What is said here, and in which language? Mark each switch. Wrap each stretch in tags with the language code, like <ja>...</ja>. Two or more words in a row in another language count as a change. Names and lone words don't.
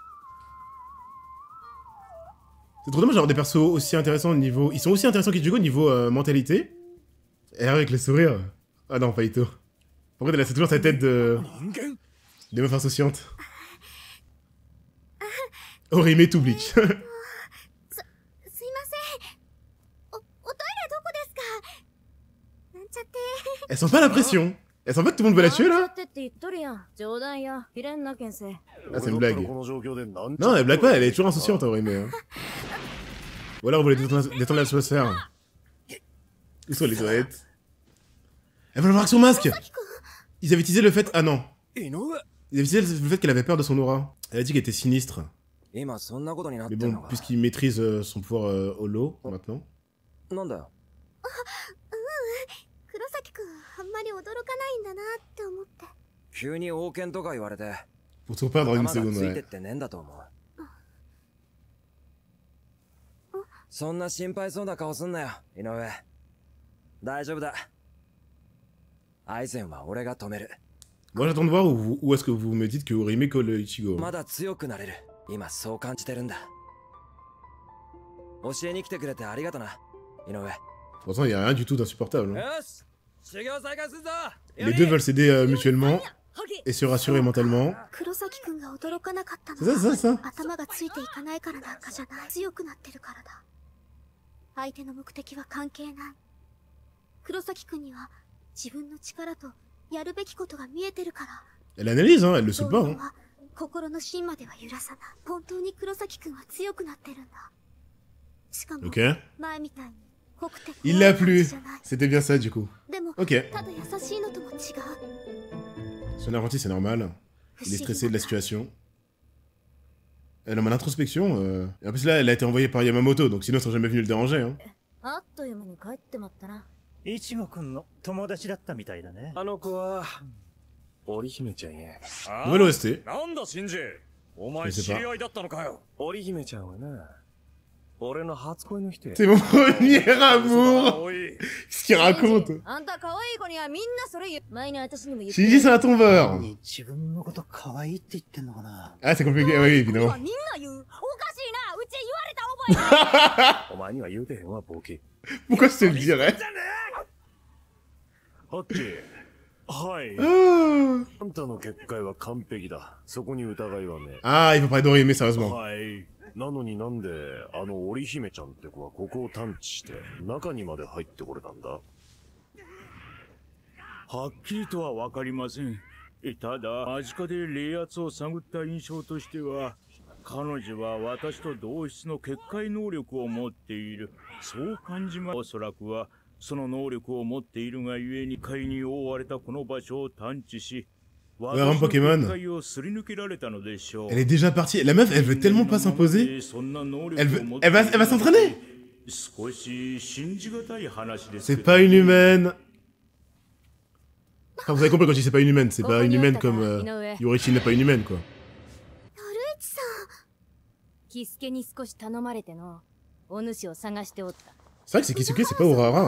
<fr>C'est trop dommage d'avoir des persos aussi intéressants au niveau... Ils sont aussi intéressants qu'Ichigo au niveau mentalité. Et avec le sourire... Ah non, pas Ito. Pourquoi elle a toujours sa tête de meuf insouciante. Orihime tout Bleach.</fr> <ja>すいません。おトイレどこですか？なんちゃって。</ja> <fr>Elle sent pas la pression. Elle sent pas que tout le monde veut la tuer là. Ah, c'est une blague. Non, elle blague pas, elle est toujours insouciante Orihime. Hein. Ou alors vous voulez détendre l'atmosphère. Où sont les toilettes? Elle veut le voir avec son masque. Ils avaient teasé le fait... Ah non. Ils avaient teasé le fait qu'elle avait peur de son aura. Elle a dit qu'elle était sinistre. Mais bon, puisqu'il maîtrise son pouvoir holo, maintenant. Pour tout perdre en une seconde, ouais.</fr> <ja>そんな心配そうな顔すんなよ、井上。大丈夫だ。アイゼンは俺が止める。</ja> <fr>Moi j'attends de voir où est-ce que vous me dites que Orihime colle Ichigo.</fr> <ja>まだ強くなれる。今そう感じてるんだ。教えに来てくれてありがとな、井上。</ja> <fr>Pourtant, il y a rien du tout d'insupportable. Hein.</fr> <ja>よし、修行再開するぞ。</ja> <fr>Les deux veulent s'aider mutuellement et se rassurer mentalement. C'est ça, ça.</fr> <ja>頭がついていかないからなんかじゃない。強くなってるからだ。相手の目的は関係ない。黒崎くんには自分の力とやるべきことが見えてるから。</ja> <fr>Elle analyse, hein, elle le saute pas. Hein.</fr> <ja>心の芯までは揺らさない。本当に黒崎くんは強くなってるんだ。しかも前みたいに濃くて。</ja> <fr>Il l'a plu. C'était bien ça du coup. Ok.</fr> <ja>ただ優しいのとも違う。</ja> <fr>Son apprenti c'est normal. Il est stressé de la situation. Elle a mal introspection. Et en plus là, elle a été envoyée par Yamamoto, donc sinon ils serait jamais venu le déranger. Hein.</fr> <ja>イチゴくんの友達だったみたいだね。あの子は織姫ちゃんへ。</ja> <fr>Nouvelle OST.</fr> <ja>なんだシンジ、お前知り合いだったのかよ。織姫ちゃんはな、俺の初恋の人や。</ja> <fr>C'est mon premier amour. Qu'est-ce qu'il raconte? Shinji c'est un tombeur. Ah c'est compliqué, oui évidemment.</fr> <ja>お前には言うてへんわ、ボケ。</ja> <fr>Pourquoi je te le dirais?</fr> <ja>ハッチ、はい。あんたの結界は完璧だ。そこに疑いはね。</ja> <fr>Ah, il faut parler d'Orihime sérieusement.</fr> <ja>はい。なのになんであの織姫ちゃんって子はここを探知して中にまで入ってこれたんだ。はっきりとはわかりません。ただ間近で霊圧を探った印象としては、彼女は私と同質の結界能力を持っている。そう感じます。おそらくはその能力を持っているがゆえに海に覆われたこの場所を探知し、</ja> <fr>Ouais, un Pokémon. Elle est déjà partie. La meuf, elle veut tellement pas s'imposer. Elle va s'entraîner. C'est pas une humaine. Enfin, vous avez compris quand je dis c'est pas une humaine. C'est pas une humaine comme Yorichi n'est pas une humaine, quoi. C'est vrai que c'est Kisuke, c'est pas Urahara.</fr>